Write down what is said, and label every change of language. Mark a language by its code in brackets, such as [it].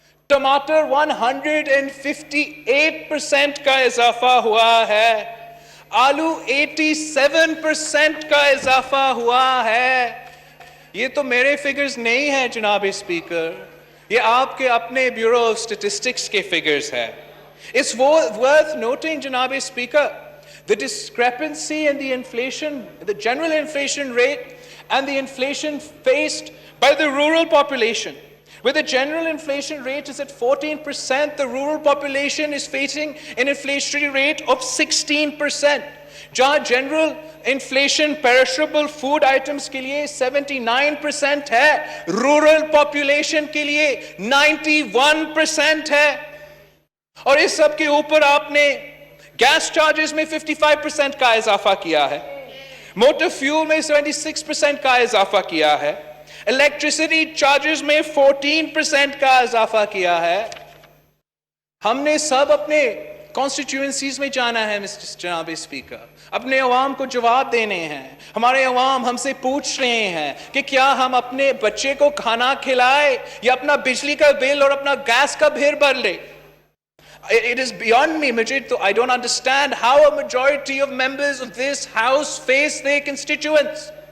[ur] ٹماٹر 158% کا اضافہ ہوا ہے. آلو 87% کا اضافہ ہوا ہے. یہ تو میرے فگرز نہیں ہیں جناب اسپیکر, یہ آپ کے اپنے بیورو آف اسٹیٹسٹکس کے فگرز ہے. [en] It's worth noting, Janab Speaker, the discrepancy in the inflation, the general inflation rate and the inflation faced by the rural population. Where the general inflation rate is at 14%, the rural population is facing an inflationary rate of 16%. [ur] جہاں general inflation perishable food items کے لیے 79% ہے, rural population کے لیے 91% ہے. اور اس سب کے اوپر آپ نے گیس چارجز میں 55% کا اضافہ کیا ہے, موٹر فیول میں 76% کا اضافہ کیا ہے, الیکٹریسٹی چارجز میں 14% کا اضافہ کیا ہے. ہم نے سب اپنے کانسٹیٹیوئنسیز میں جانا ہے جناب اسپیکر, اپنے عوام کو جواب دینے ہیں. ہمارے عوام ہم سے پوچھ رہے ہیں کہ کیا ہم اپنے بچے کو کھانا کھلائے یا اپنا بجلی کا بل اور اپنا گیس کا بل بھر لے. [en] It is beyond me, I don't understand how a majority of members of this house face their constituents.